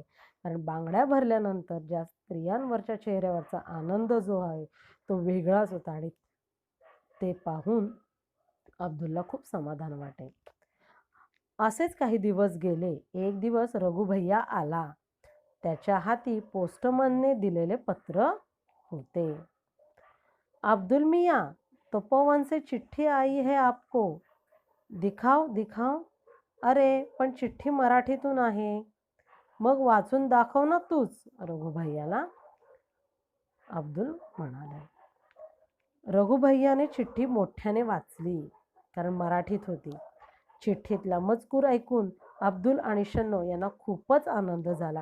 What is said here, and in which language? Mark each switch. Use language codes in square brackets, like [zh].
[mr] कारण बांगड्या भरल्यानंतर ज्या स्त्रियांवरच्या चेहऱ्यावरचा आनंद जो आहे तो वेगळाच होता आणि ते पाहून अब्दुलला खूप समाधान वाटे. असेच काही दिवस गेले. एक दिवस रघुभैया आला. त्याच्या हाती पोस्टमनने दिलेले पत्र होते. [hi] अब्दुल मियाँ, तपोवन से चिट्ठी आई है आपको. दिखाओ दिखाओ. [mr] अरे पण चिठ्ठी मराठीतून आहे. मग वाचून दाखव ना तूच, रघुभैयाला अब्दुल म्हणाला. रघुभैयाने चिठ्ठी मोठ्याने वाचली कारण मराठीत होती. चिठ्ठीतला मजकूर ऐकून अब्दुल आणि शन्नो यांना खूपच आनंद झाला.